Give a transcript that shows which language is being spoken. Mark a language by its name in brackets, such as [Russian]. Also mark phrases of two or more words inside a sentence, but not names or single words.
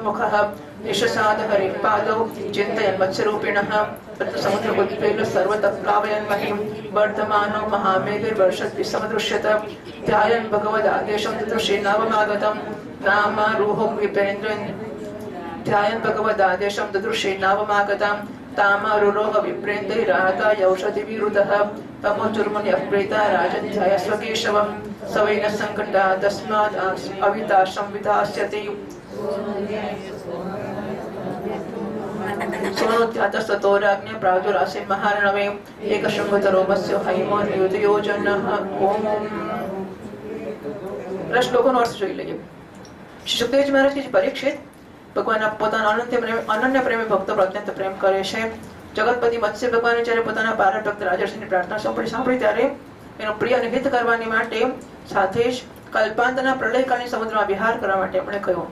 [Sanskrit] मुखः निशसाद हरिपादौ चिन्तयन् मत्स्यरूपिणः समुद्रमुद्वेल्य सर्वतः प्लावयन् महीं वर्धमानो महामेघैर्वर्षद्भिः समदृश्यत ध्यायन् भगवदादेशं ददृशे नावमागतं नामारूहो विपेन्द्रन् ध्यायन् भगवदादेशं ददृशे नावमागतं तामारुरोह विप्रेन्द्रैराता यौषधिविरुदः तमोचुर्मुन्यः प्रेता राजध्याय स्वकेशवं सवैन सङ्कटा तस्मात् अविता संविधास्यति सोनोत्यातस्ततो राज्ञ प्रादुरासे महार्णवे एकशृङ्गतरो मत्स्य हैमो युधयोजनः ओम [Gujarati] શ્લોકોનો અર્થ જોઈ લઈએ. શ્રી સુખદેવજી મહારાજ કે પરીક્ષિત ભગવાનના પોતાના અનન્ય પ્રેમી ભક્તો પર અત્યંત પ્રેમ કરે છે. જગતપતિ મત્સ્ય ભગવાને જ્યારે પોતાના બાર ભક્ત રાજર્ષિની પ્રાર્થના સાંભળી ત્યારે એનો પ્રિય અને હિત કરવાની માટે સાથે જ કલ્પાંતના પ્રલયકાલીન સમુદ્રમાં વિહાર કરવા માટે એમણે કહ્યું.